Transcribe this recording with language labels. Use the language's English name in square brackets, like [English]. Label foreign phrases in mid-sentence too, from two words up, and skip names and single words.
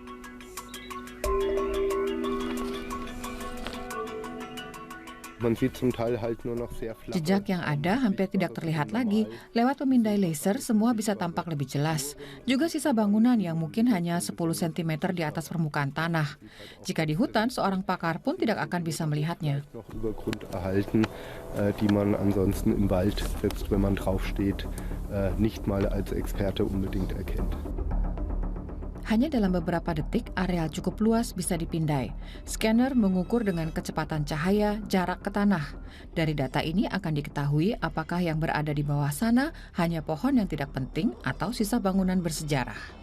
[Indonesian] Jejak yang ada hampir tidak terlihat lagi. Lewat pemindai laser, semua bisa tampak lebih jelas. Juga sisa bangunan yang mungkin hanya 10 cm di atas permukaan tanah. Jika di hutan, seorang pakar pun tidak akan bisa melihatnya. [German] Die man ansonsten im Wald, selbst wenn man draufsteht, nicht mal als Experte unbedingt erkennt. [Indonesian] Hanya dalam beberapa detik, areal cukup luas bisa dipindai. Scanner mengukur dengan kecepatan cahaya jarak ke tanah. Dari data ini akan diketahui apakah yang berada di bawah sana hanya pohon yang tidak penting atau sisa bangunan bersejarah.